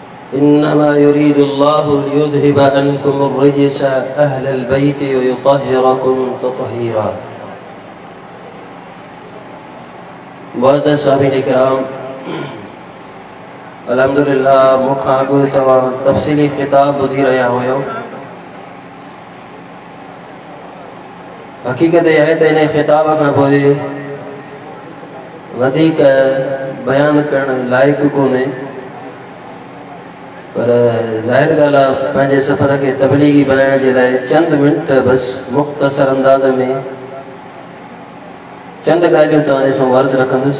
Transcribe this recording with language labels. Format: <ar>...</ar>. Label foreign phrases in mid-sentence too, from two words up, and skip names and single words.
<ar>إنما يريد الله ليذهب عنكم الرجس أهل البيت و يطهركم تطهيرا.</ar> <sd>मुअज़्ज़ज़ साहिबीन किराम, अल्हम्दुलिल्लाह मुखां अॻु तव्हां तफ़सीली ख़िताब ॿुधी रहिया हुयो। हक़ीक़त इहा आहे त इन ख़िताब खां पोइ वधीक बयान करण लाइक़ु कोन्हे, पर ज़ाहिर ॻाल्हि आहे पंहिंजे सफ़र खे तबलीगी बनाइण जे लाइ चंद मिंट बसि मुख़्तसर अंदाज़ में चंद ॻाल्हियूं तव्हांजे सां अर्ज़ रखंदुसि।</sd>